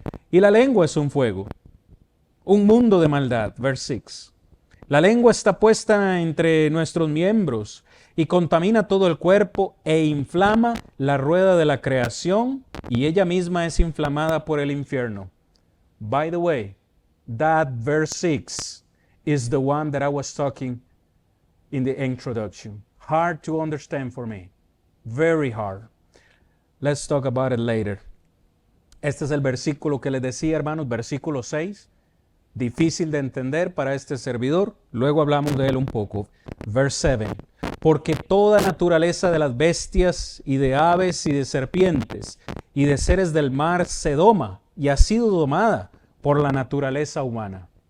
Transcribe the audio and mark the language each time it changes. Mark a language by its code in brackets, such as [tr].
[es] Y la lengua es un fuego, un mundo de maldad, [en] verse 6. [es] La lengua está puesta entre nuestros miembros y contamina todo el cuerpo e inflama la rueda de la creación y ella misma es inflamada por el infierno. [en] By the way, that verse 6 is the one that I was talking in the introduction. Hard to understand for me. Very hard. Let's talk about it later. [es] Este es el versículo que les decía, hermanos, versículo 6. Difícil de entender para este servidor. Luego hablamos de él un poco. [en] Verse 7. [es] Porque toda naturaleza de las bestias y de aves y de serpientes y de seres del mar se doma y ha sido domada por la naturaleza humana.